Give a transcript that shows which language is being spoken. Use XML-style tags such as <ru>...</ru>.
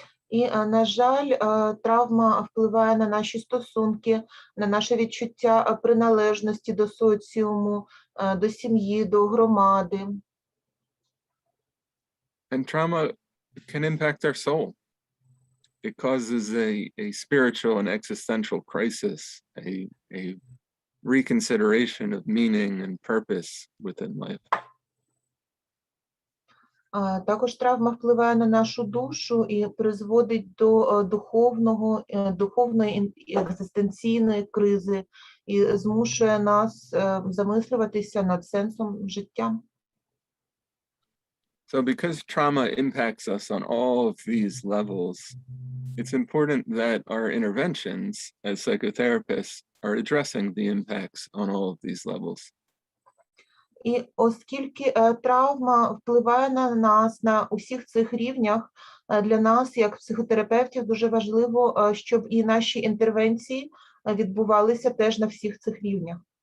<uk>І, на жаль, травма впливає на наші стосунки, на наше відчуття приналежності до соціуму, до сім'ї, до громади.</uk> <en>And trauma can impact our soul. It causes a spiritual and existential crisis, a reconsideration of meaning and purpose within life.</en> <uk>Також травма впливає на нашу душу і призводить до духовної і екзистенційної кризи і змушує нас замислюватися над сенсом життя.</uk> <en>So because trauma impacts us on all of these levels, it's important that our interventions as psychotherapists are addressing the impacts on all of these levels.</en> <uk>І оскільки травма впливає на нас на усіх цих рівнях, для нас, як психотерапевтів, дуже важливо, щоб і наші інтервенції відбувалися теж на всіх цих рівнях.</uk>